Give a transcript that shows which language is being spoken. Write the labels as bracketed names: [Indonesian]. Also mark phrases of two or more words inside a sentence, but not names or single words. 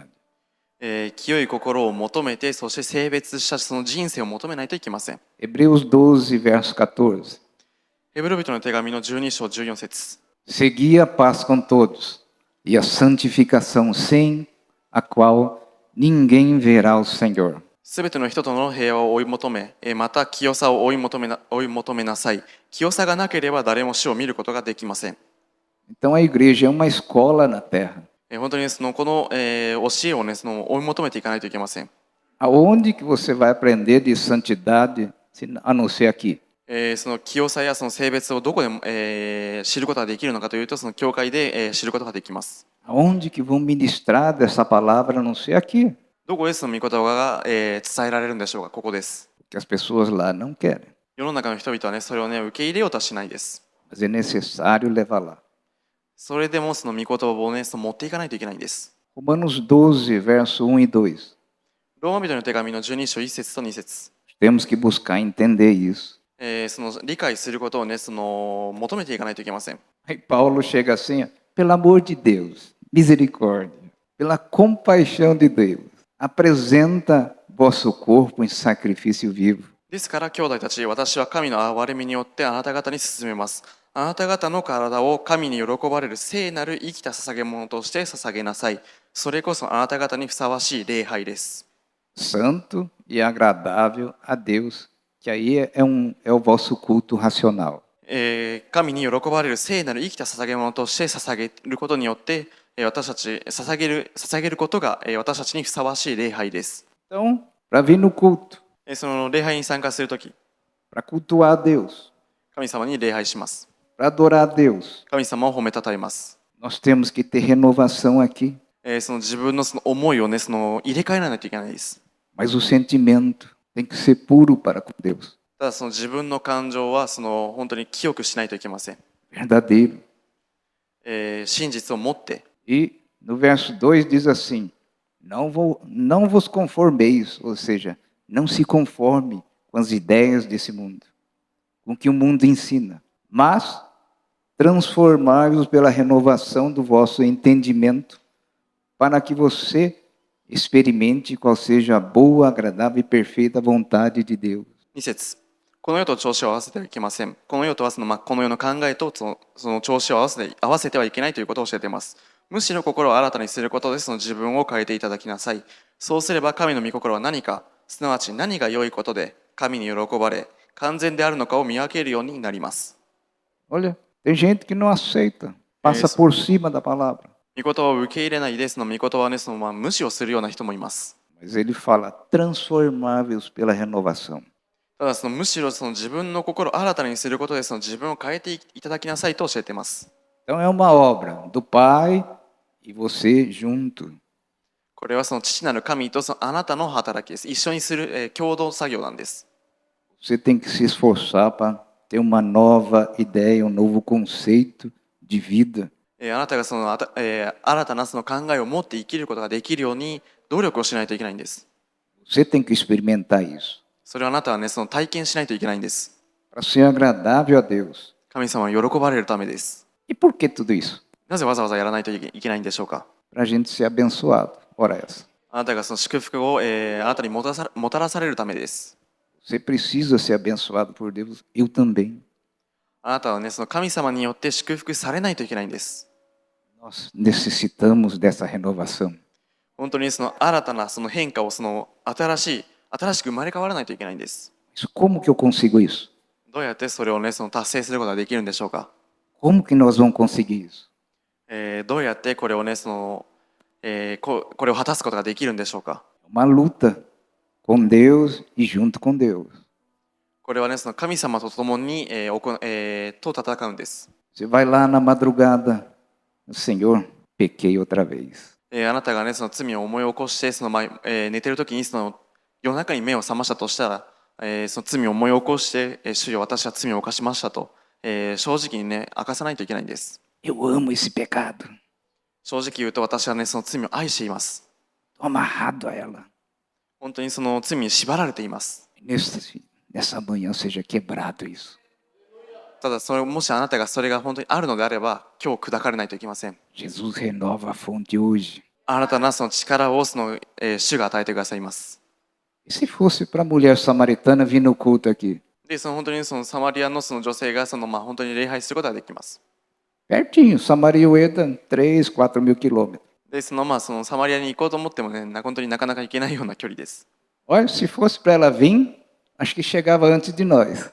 [Japanese] 清い心を求めて、そして性別した人生を求めないといけません。 [Portuguese] Hebreus 12, verso 14. [Japanese] ヘブル人の手紙の12章14節。 [Portuguese] Segui a paz com todos e a santificação sem a qual ninguém verá o Senhor. [Japanese] すべての人との平和を追い求め、また清さを追い求めなさい。清さがなければ誰も死を見ることができません。 [Portuguese] Então a igreja é uma escola na terra. [Japanese] 本当にこの、教えをね、追い求めていかないといけません。 [Portuguese] Aonde que você vai aprender de santidade a não ser aqui? [Japanese] 清さや性別をどこで、知ることができるのかというと、教会で、知ることができます。 [Portuguese] Aonde que vão ministrar dessa palavra a não ser aqui? [Japanese] どこで御言葉が、伝えられるんでしょうか。ここです。 [Portuguese] Porque as pessoas lá não querem. [Japanese] 世の中の人々はね、それをね、受け入れようとはしないです。 [Portuguese] Mas é necessário levar lá. [Japanese] それでも御言葉をね、持っていかないといけないんです。 [Portuguese] Romanos 12, verso 1 e 2. [Japanese] ローマ人の手紙の12章1節と2節。 [Portuguese] Temos que buscar entender isso. [Japanese] その理解することをね、その求めていかないといけません。 [Portuguese] Aí Paulo chega assim, ó, pelo amor de Deus, misericórdia, pela compaixão de Deus, apresenta vosso corpo em sacrifício vivo. [Japanese] ですから兄弟たち、私は神の憐れみによってあなた方に進めます。あなた方の体を神に喜ばれる聖なる生きた捧げ物として捧げなさい。それこそあなた方にふさわしい礼拝です。 [Portuguese] Santo e agradável a Deus, que aí é o vosso culto racional. [Japanese] 神に喜ばれる聖なる生きた捧げ物として捧げることによって、私たち捧げることが私たちにふさわしい礼拝です。 [Portuguese] Então, para vir no culto, [Japanese] その礼拝に参加するとき、 [Portuguese] para cultuar a Deus, [Japanese] 神様に礼拝します。 [Portuguese] para adorar a Deus, [Japanese] 神様を褒めたたえます。 [Portuguese] nós temos que ter renovação aqui, [Japanese] その自分のその思いをね、その入れ替えないといけないです。 [Portuguese] mas o sentimento tem que ser puro para com Deus, [Japanese] ただその自分の感情はその本当に清くしないといけません。 [Portuguese] verdadeiro. [Japanese] 真実を持って、 [Portuguese] E no verso 2 diz assim: não vos conformeis, ou seja, não se conforme com as ideias desse mundo, com o que o mundo ensina, mas transformai-vos pela renovação do vosso entendimento, para que você experimente qual seja a boa, agradável e perfeita vontade de Deus. [Japanese] 2 節、この世と調子を合わせてはいけません。この世とはこの世の考えとその調子を合わせてはいけないということを教えています。むしろ心を新たにすることでその自分を変えていただきなさい。そうすれば神の御心は何か、すなわち何が良いことで神に喜ばれ、完全であるのかを見分けるようになります。 [Portuguese] Olha, tem gente que não aceita, passa Isso. por cima da palavra. [Japanese] 御言葉を受け入れないで、その御言葉をね、その無視をするような人もいます。 [Portuguese] Mas ele fala, transformáveis pela renovação. [Japanese] ただそのむしろその自分の心を新たにすることでその自分を変えていただきなさいと教えています。 [Portuguese] Então é uma obra do Pai e você junto. [Japanese] これはその父なる神とそのあなたの働きです。一緒にする、共同作業なんです。 [Portuguese] Você tem que se esforçar para ter uma nova ideia, um novo conceito de vida. [Japanese] あなたがその新たなその考えを持って生きることができるように努力をしないといけないんです。 [Portuguese] Você tem que experimentar isso. [Japanese] それをあなたはね、その体験しないといけないんです。 [Portuguese] Para ser agradável a Deus. [Japanese] 神様を喜ばれるためです。 [Portuguese] E por que tudo isso? [Japanese] なぜわざわざやらないといけないんでしょうか。 [Portuguese] Para a gente ser abençoado. Ora essa. [Japanese] あなたがその祝福を、あなたにもたらされるためです。 [Portuguese] Você precisa ser abençoado por Deus. Eu também. [Japanese] あなたはね、その神様によって祝福されないといけないんです。 [Portuguese] Nós necessitamos dessa renovação. [Japanese] 本当にその新たなその変化をその新しく生まれ変わらないといけないんです。 [Portuguese] Mas como que eu consigo isso? [Japanese] どうやってそれをね、その達成することができるんでしょうか。 [Portuguese] Como que nós vamos conseguir isso? [Japanese] どうやってこれをね、そのこれを果たすことができるんでしょうか。 [Portuguese] Uma luta com Deus e junto com Deus. [Japanese] これはね、その神様と共に、と戦うんです。 [Portuguese] Você vai lá na madrugada, Senhor, pequei outra vez. [Japanese] あなたがね、その罪を思い起こしてその寝てる時にその夜中に目を覚ましたとしたら、その罪を思い起こして、主よ私は罪を犯しましたと、正直にね明かさないといけないんです。 [Portuguese] Eu amo esse pecado. [Japanese] 正直言うと私はねその罪を愛しています。 [Portuguese] Estou amarrado a ela. [Japanese] 本当にその罪に縛られています。 [Portuguese] Nessa manhã seja quebrado isso. [Japanese] ただもしあなたがそれが本当にあるのであれば今日砕かれないといけません。 [Portuguese] Jesus renova a fonte hoje. [Japanese] 新たなその力を主が与えてくださいます。 [Portuguese] E se fosse para a mulher samaritana vir no culto aqui? [Japanese] で本当にそのサマリアのその女性が本当に礼拝することができます。 [Portuguese] Pertinho, Samaria-Ueda, 3, 4 mil quilômetros. [Japanese] でそのサマリアに行こうと思ってもね本当になかなか行けないような距離です。 [Portuguese] Olha, se fosse para ela vir, acho que chegava antes de nós.